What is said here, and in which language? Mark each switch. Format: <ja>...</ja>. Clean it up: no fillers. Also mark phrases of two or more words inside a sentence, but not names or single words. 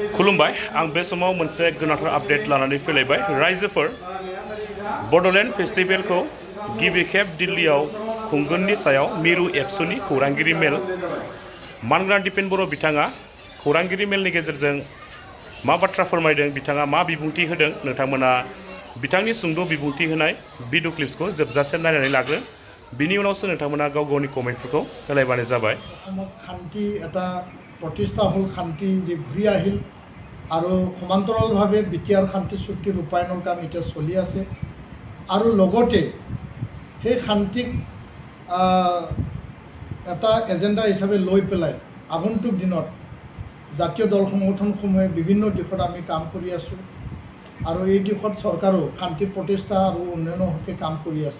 <brx>खुलुमबाय आं बे समाव मोनसे गोनांथार आपडेट लानानै फैलायबाय रायजोफोर बड'लेण्ड फेस्टिभेलखौ गिबि खेब दिल्लीयाव खुंगोननि सायाव मिरु एबसुनि खौरांगिरि मेल मानग्रा दिपेन बर' बिथाङा खौरांगिरि मेलनि गेजेरजों मा बाथ्रा फोरमायदों बिथाङा मा बिबुंथि होदों नोंथांमोना बिथांनि सुंद' बिबुंथि होनाय</brx> <en>video clips</en> <brx>जोबजासे नायनानै लाग्रो बिनि उनावसो नोंथांमोना गाव गावनि कमेन्टफोरखौ होलायबानो जाबाय</brx> <as>শান্তি এটা প্ৰতিষ্ঠা হ'ল শান্তি যে ঘূৰি আহিল আৰু সমান্তৰালভাৱে বিটিআৰ শান্তি চুক্তি ৰূপায়ণৰ কাম এতিয়া চলি আছে আৰু লগতে সেই শান্তিক এটা এজেণ্ডা হিচাপে লৈ পেলাই আগন্তুক দিনত জাতীয় দল সংগঠনসমূহে বিভিন্ন দিশত আমি কাম কৰি আছোঁ আৰু এই দিশত চৰকাৰো শান্তি প্ৰতিষ্ঠা আৰু উন্নয়নৰ হকে কাম কৰি আছে।</as>